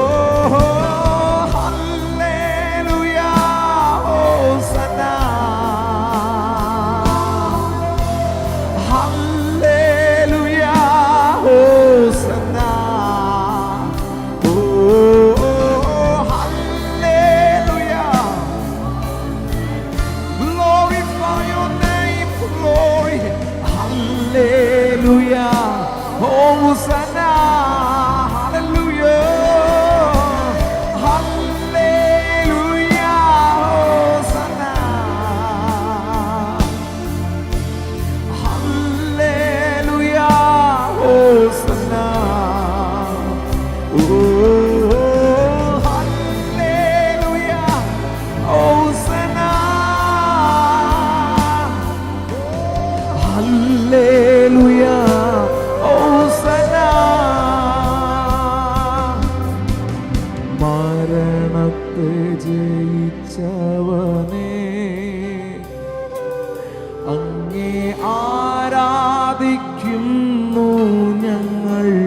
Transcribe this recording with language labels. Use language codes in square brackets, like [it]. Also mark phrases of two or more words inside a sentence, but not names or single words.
[ml] ഹല്ലേലൂയ ഹോസന്ന ഹല്ലേലൂയ ഹോസന്ന ഓ ഹല്ലേലൂയ [en] glorify your name glory hallelujah hosanna hallelujah hallelujah hosanna hallelujah hosanna oh hallelujah hosanna hallelujah hosanna [ml] മരണത്തെ ജയിച്ചവനെ അങ്ങേ ആരാധിക്കുന്നു ഞങ്ങൾ.